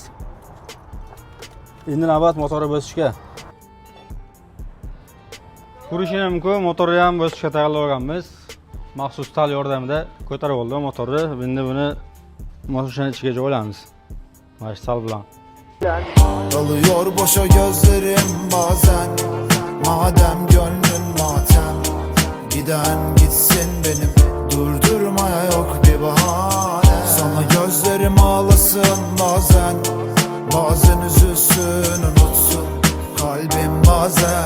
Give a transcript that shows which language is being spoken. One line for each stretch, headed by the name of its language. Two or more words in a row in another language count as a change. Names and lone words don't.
Uzbek: Endi navbat motori bosishga. Ko'rishingiz mumkin, motorni ham bosishga tayyorlab olganmiz. Maxsus tal yordamida ko'tarib oldim motorni. Endi buni mashinaning ichiga joylaymiz. Mana shu tal bilan.
Turkish: Dalıyor boşa gözlerim bazen, madem gönlün matem. Giden gitsin benim, durdurmaya yok bir bahane. Sana gözlerim ağlasın bazen, bazen üzülsün unutsun kalbim bazen.